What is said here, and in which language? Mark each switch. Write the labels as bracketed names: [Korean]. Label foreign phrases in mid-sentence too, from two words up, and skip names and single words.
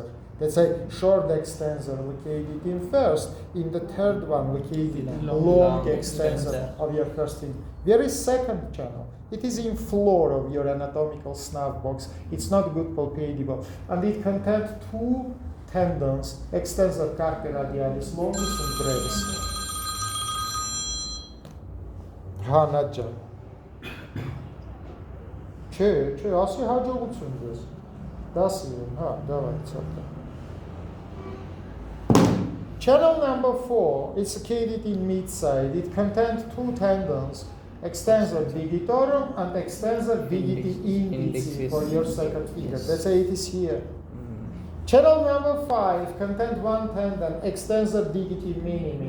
[English] That's a short extensor located in first. In the third one, located in long extensor of your first finger. There is second channel. It is in floor of your anatomical snuff box. It's not good palpable. And it contains two tendons, extensor carpi radialis longus and brevis. Hanaja. Че, аз хаджа учундес. Да си, давай, цата. Channel number 4 is located in mid-side. It contains two tendons, extensor digitorum and extensor digiti indici for your second finger. That's why it is here. Channel number 5 contains one tendon, extensor digiti minimi.